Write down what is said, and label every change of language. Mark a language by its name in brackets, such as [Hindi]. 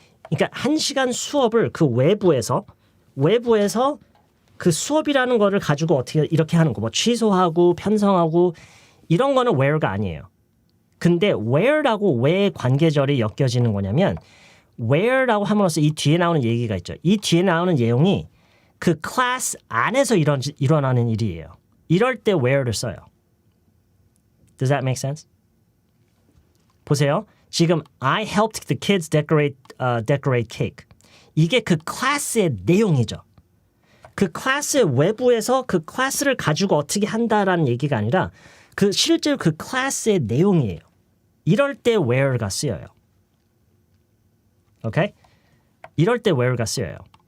[Korean] 그러니까 1시간 수업을 그 외부에서 그 수업이라는 거를 가지고 어떻게 이렇게 하는 거, 뭐 취소하고 편성하고 이런 거는 where가 아니에요. 근데 where라고 왜 관계절이 엮여지는 거냐면 where라고 함으로써 이 뒤에 나오는 얘기가 있죠. 이 뒤에 나오는 내용이 그 클래스 안에서 일어나는 일이에요. 이럴 때 where를 써요. [English] Does that make sense? [Korean] 보세요. 지금 [English] I helped the kids decorate cake. [Korean] 이게 그 클래스의 내용이죠. 그 클래스의 외부에서 그 클래스를 가지고 어떻게 한다라는 얘기가 아니라 그 실제로 그 클래스의 내용이에요. 이럴 때 where가 쓰여요. 오케이? 이럴 때 where가 쓰여요.